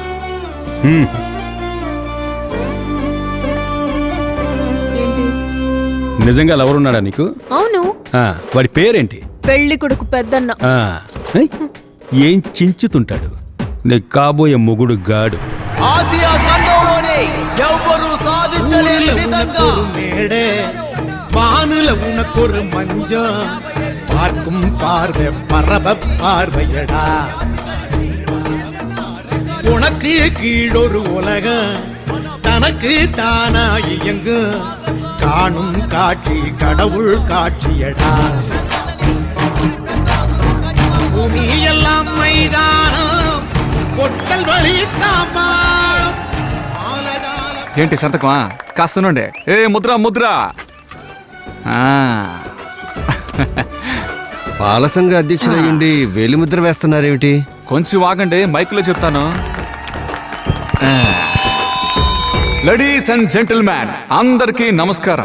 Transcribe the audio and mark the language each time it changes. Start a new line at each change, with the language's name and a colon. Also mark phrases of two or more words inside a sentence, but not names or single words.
Telugu: ఏంటి? నిజంగా లవరున్నాడా నీకు? అవును. వాడి పేరేంటి? పెళ్లి కొడుకు పెద్దన్న. ఏయ్, ఏం చించుతుంటాడు? నీకు కాబోయే మొగుడు గాడు. ఆసియా ఖండంలోనే ఎవ్వరూ సాధించలేని విధంగా
Tamil: மேடே வானுல உனக்கொரு மஞ்சம் பார்க்கும் பார்வை பரப பார்வையடா உனக்கு கீழொரு உலகம் தனக்கு தானா இயங்கு காணும் காட்சி கடவுள் காட்சியடா பூமி எல்லாம் மைதானம் பொட்டல் வழி தாம்பாளம்
Telugu: ఏంటి సంతకమా? కాస్తనుండే. ఏ ముద్ర ముద్ర. పాలసంఘ అధ్యక్షుడయ్యండి వేలిముద్ర వేస్తున్నారేమిటి? కొంచెం ఆగండి, మైకులో చెప్తాను. లేడీస్ అండ్ జెంటిల్మెన్, అందరికీ నమస్కారం.